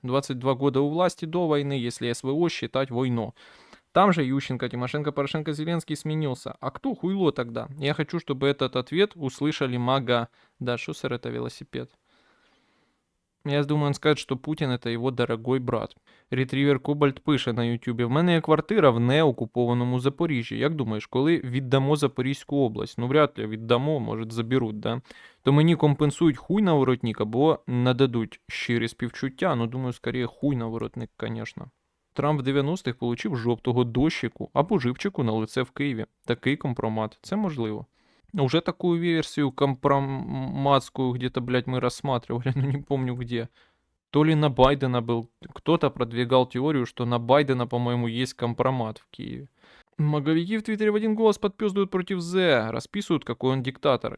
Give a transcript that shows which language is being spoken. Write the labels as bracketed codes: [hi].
[ru] 22 года у власти до войны, если СВО считать войну. Там же Ющенко, Тимошенко, Порошенко, Зеленский сменился. А кто хуйло тогда? Я хочу, чтобы этот ответ услышали мага. Да, шусер — это велосипед. Я думаю, он скажет, что Путин — это его дорогой брат. [uk] Ретривер Кобальт пише на ютубі: в мене є квартира в неокупованому Запоріжжі. Як думаєш, коли віддамо Запорізьку область? Ну, вряд ли віддамо, може заберуть, да? То мені компенсують хуй на воротник або нададуть щирі співчуття. Ну, думаю, скоріше хуй на воротник, конечно. Трамп в 90-х получив жовтого дощику або живчику на лице в Києві. Такий компромат. Це можливо. [ru] Уже такую версию компроматскую где-то, блядь, мы рассматривали, но не помню где. То ли на Байдена был. Кто-то продвигал теорию, что на Байдена, по-моему, есть компромат в Киеве. Маговики в Твиттере в один голос подпёздывают против Зе, расписывают, какой он диктатор.